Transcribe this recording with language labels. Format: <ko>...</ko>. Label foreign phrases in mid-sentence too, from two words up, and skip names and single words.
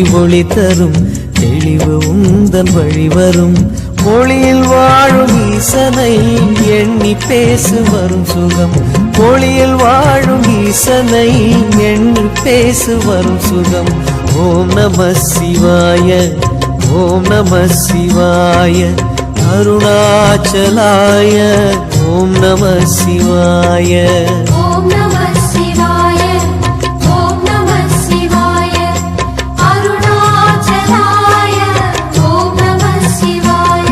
<ta>ஒளி தரும் தெளிவு உந்தன் வழிவரும் ஒளியில் வாழும் ஈசனை எண்ணி பேசு வரும் சுகம் ஒளியில் வாழும் ஈசனை எண்ணி பேசு வரும் சுகம்</ta> <sa>ॐ नमः शिवाय ॐ नमः शिवाय अरुणाचलाय ॐ नमः शिवाय ओम नमः शिवाय ओम नमः शिवाय अरुणाचलाय ओम नमः शिवाय।</sa>